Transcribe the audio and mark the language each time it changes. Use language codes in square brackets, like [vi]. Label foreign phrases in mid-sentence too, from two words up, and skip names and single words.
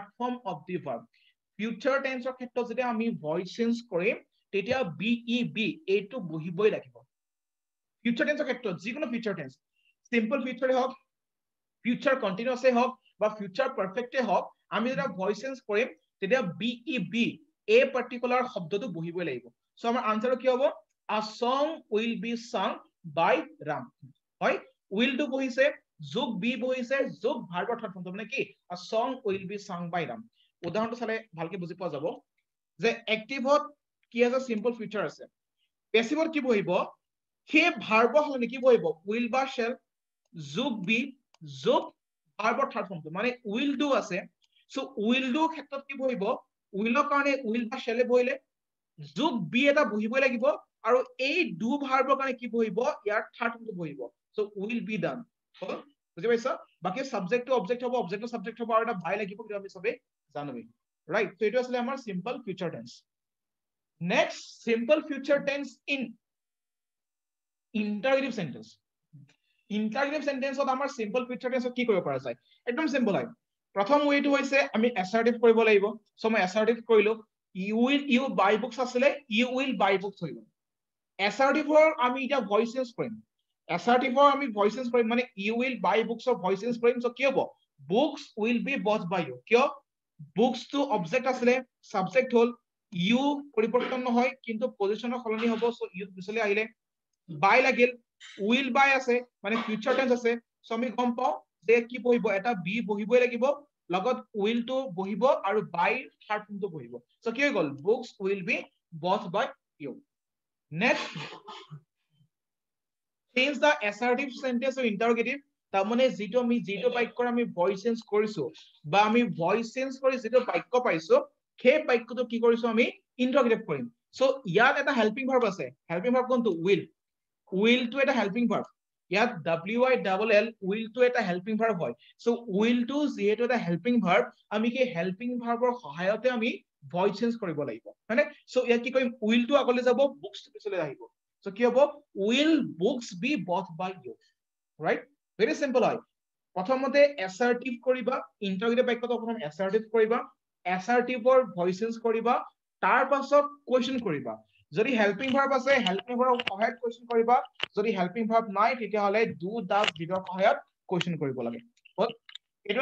[en] form of the verb future tense [as] ক্ষেত্ৰত যদি আমি [en] voice change [as] কৰিম তেতিয়া be এইটো বহিবই লাগিব [en] future tense [as] ক্ষেত্ৰত যিকোনো [en] future tense simple future [as] হওক [en] future continuous [as] হওক বা [en] future perfect [as] হওক আমি যেতিয়া [en] voice change [as] কৰিম তেতিয়া be এই পাৰ্টিকুলাৰ শব্দটো বহিবই লাগিব সো আমাৰ আনসাৰ কি হ'ব [en] a song will be sung by Ram [as] হয় will টো বহিছে যোগ be বহিছে যোগ ভাৰ্বৰ [en] third form [as] মানে কি [en] a song will be sung by Ram [as] উদাহৰণটো চালে ভালকে বুজি পোৱা যাব যে এক্টিভত কি আছে [en] simple future [as] আছে পেসিভত কি বহিব সেই ভাৰ্বৰ হলে কি বহিব [en] will বা shall [as] যোগ be যোগ ভাৰ্বৰ [en] third form [as] মানে [en] will do [as] আছে সো [en] will do [as] ক্ষেত্ৰত কি বহিব willৰ কাৰণে [en] will বা shall [as] বহিলে যোগ be এটা বহিবই লাগিব আৰু এই do ভাৰ্বৰ কাৰণে কি বহিব ইয়াৰ [en] third form [as] বহিব সো [en] will be done [as] হল বুজি পাইছা বাকি সাবজেক্টটো অবজেক্ট হ'ব অবজেক্টটো সাবজেক্ট হ'ব আৰু এটা বাই লাগিব কিন্তু আমি সবে জানোই ৰাইট সো এটো আছিল আমাৰ [en] simple future tense next simple future tense in interrogative sentence interrogative sentence [as] আমাৰ [en] simple future tense [as] কি কৰিব পৰা যায় একদম সিম্পল হয় প্ৰথম ওয়েটো হৈছে আমি অ্যাসাৰ্টিভ কৰিব লাগিব সো মই অ্যাসাৰ্টিভ কৰিলো [en] you buy books [as] আছিলে [en] you will buy books [as] হৈ গল অ্যাসাৰ্টিভৰ আমি এটা [en] voice change [as] কৰিম অ্যাসাৰ্টিভৰ আমি [en] voice change [as] কৰিম মানে [en] you will buy books [as] অফ [en] voice change [as] কৰিম সো কি হ'ব [en] books will be bought by you [as] কিয় [en] books to object [as] আছিলে সাবজেক্ট হল you পৰিৱৰ্তন নহয় কিন্তু পজিশনৰ সলনি হ'ব সো you পিছলৈ আহিলে বাই লাগিল [en] will buy [as] আছে মানে [en] future tense [as] আছে সো আমি গম পাও যে কি বহিব এটা বি বহিবই লাগিব লগত [en] will to [as] বহিব আৰু বাই [en] third form [as] বহিব সো কি হৈ গল [en] books will be bought by you next change the assertive sentence or interrogative [as] তাৰমানে যেটো আমি যেটো বাক্যৰ আমি [en] voice change [as] কৰিছো বা আমি [en] voice change [as] কৰি যেটো বাক্য পাইছো সেই বাক্যটো কি কৰিছো আমি ইন্টাৰোগেটিভ কৰিম সো ইয়াত এটা [en] helping verb [as] আছে [en] helping verb [as] কোনটো will to এটা [en] helping verb [as] ইয়াত will will to এটা [en] helping verb [as] হয় সো will to যেটো এটা [en] helping verb [as] আমি কি [en] helping verb [as] সহায়তে আমি [en] voice change [as] কৰিব লাগিব মানে সো ইয়াত কি কৰিম will to আগলৈ যাব বুকস পিছলৈ আহিব সো কি হ'ব [en] will books be bought by you right very simple [as] হয় প্ৰথমতে assertive কৰিবা ইন্টাৰোগেটিভ বাক্যটো প্ৰথম assertive কৰিবা assertiveৰ [en] voice change [as] কৰিবা তাৰ পাছত কোৱেশ্চন কৰিবা যদি [en] helping verb [as] আছে [en] helping verb [as] সহায়ত কোৱেশ্চন কৰিবা যদি [en] helping verb [as] নাই তেতিয়া হলে [en] do does did [as] সহায়ত কোৱেশ্চন কৰিব লাগে এটো